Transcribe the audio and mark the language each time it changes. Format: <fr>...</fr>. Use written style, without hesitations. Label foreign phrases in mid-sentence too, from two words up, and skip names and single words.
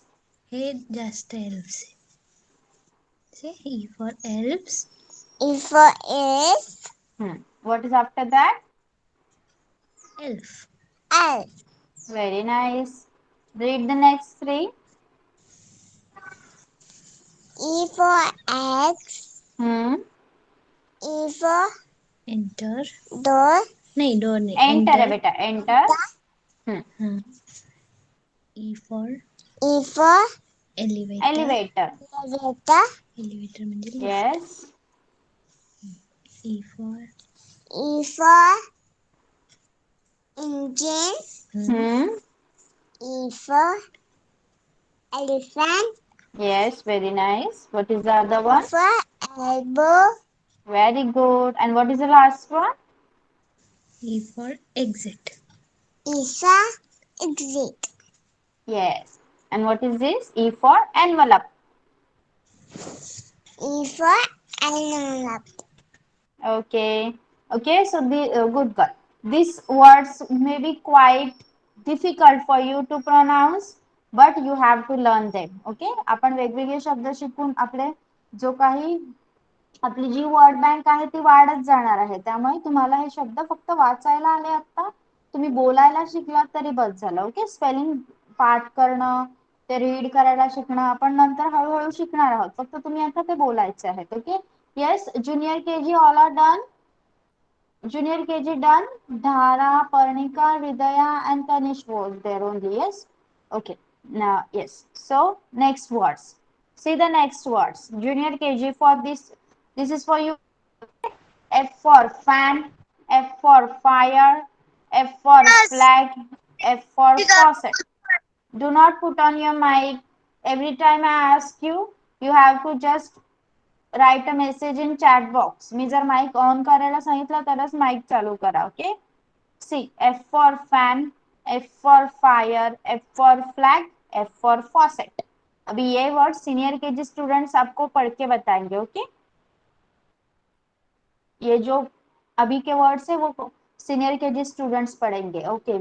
<mr>हे जास्त</mr> <en>elves. Say E for elves. E for elf. What is after that? Elf. Elf. Very nice. Read the next three. E for X. E for Enter. door.</en> <hi>नहीं door नहीं.</hi> <en>Enter, beta. Enter. हाँ. E for E for elevator. Elevator. elevator. Elevator म्हणजे lift. Yes. E for E for engine. E for elephant. Yes, very nice. What is the other E one? for elbow. Very good. And what is the last one? E for exit. E for exit. Yes. And what is this? E for envelope. E for envelope. Okay. Okay. So the good girl. These words may be quite difficult for you to pronounce, but you have to learn them. Okay.</en> <mr>आपण वेगवेगळे शब्द शिकून आपले जो काही आपली जी</mr> <en>word bank</en> <mr>आहे ती वाढत जाणार आहे. त्यामुळे तुम्हाला हे शब्द फक्त वाचायला आले आता. तुम्ही बोलायला शिकलात तरी बस झालं. ओके. स्पेलिंग पाठ करणं ते रीड करायला शिकणं आपण नंतर हळूहळू शिकणार आहोत. फक्त तुम्ही आता ते बोलायचे आहेत.</mr> <en>Okay. Yes. Junior KG all are done. Junior KG done. Dhara, Parnika, Hridaya, and Tanish was there only. Yes. Okay. Now, yes. So next words. See the next words. Junior KG for this. This is for you. F for fan. F for fire. F for flag. F for faucet. Do not put on your mic. Every time I ask you, you have to just write a message in chat box.</en> <mr>मी जर</mr> <en>mic on</en> <mr>करायला सांगितलं तरच माईक चालू करा. ओके.</mr> <en>C F for fan, F for fire, F for flag, F for faucet.</en> <hi>अभी ये वर्ड</hi> <en>senior KG students</en> <hi>आपको पढ़ के बताएंगे. ओके. ये जो अभी के वर्ड्स है वो</hi> <en>senior KG students</en> <hi>पढ़ेंगे.</hi>